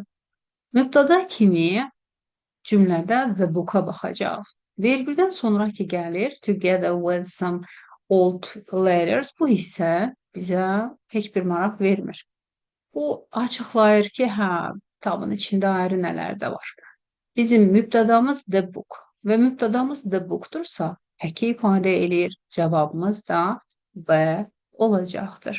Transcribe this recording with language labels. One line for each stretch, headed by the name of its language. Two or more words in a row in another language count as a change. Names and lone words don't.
Azerbaijani: Mübtəda kimi cümlədə
English: the book-
Azerbaijani: a baxacağıq. Vergüldən sonraki gəlir
English: together with some old letters.
Azerbaijani: Bu hissə bizə heç bir maraq vermir. Bu açıqlayır ki, hə, kitabın içində ayrı nələr də var. Bizim mübtədamız
English: the book
Azerbaijani: və mübtədamız
English: the book-
Azerbaijani: dursa, təki ifadə eləyir. Cavabımız da B olacaqdır.